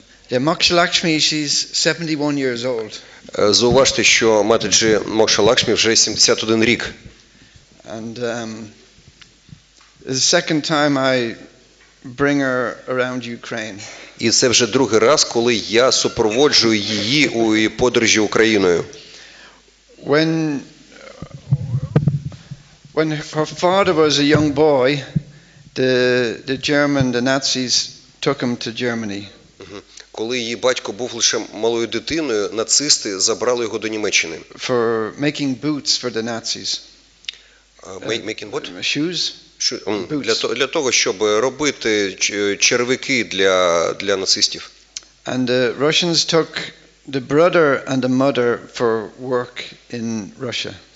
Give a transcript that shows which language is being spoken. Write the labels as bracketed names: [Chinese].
[English] Yeah, Moksha Lakshmi, she's 71 years old. [Ukrainian] Зауважте, що матаджі Мокша Лакшмі вже 71 рік. [English] And the second time I bring her around Ukraine. [Ukrainian] І це вже другий раз, коли я супроводжую її у її подорожі Україною. [English] When her father was a young boy, the Nazis took him to Germany. [Ukrainian] Коли її батько був лише малою дитиною, нацисти забрали його до Німеччини. [English] For making boots for the Nazis. Making what? Shoes? [Ukrainian] Для того, щоб робити черевики для нацистів. [English] And the Russians took the brother and the mother for work in Russia.